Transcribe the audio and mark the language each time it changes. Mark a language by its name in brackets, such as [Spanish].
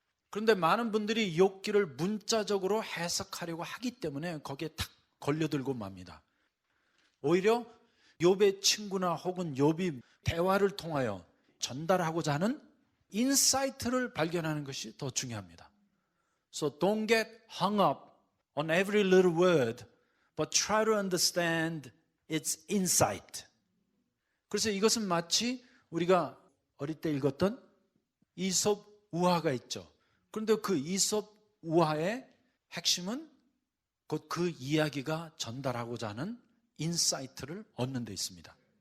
[Korean] 그런데 많은 분들이 욥기를 문자적으로 해석하려고 하기 때문에 거기에 탁 걸려들고 맙니다. 오히려 욥의 친구나 혹은 욥이 대화를 통하여 전달하고자 하는 인사이트를 발견하는 것이 더 중요합니다. [English] So don't get hung up on every little word, but try to understand its insight. [Korean] 그래서 이것은 마치 우리가 어릴 때 읽었던 이솝 우화가 있죠. 그런데 그 이솝 우화의 핵심은 곧 그 이야기가 전달하고자 하는 인사이트를 얻는 데 있습니다.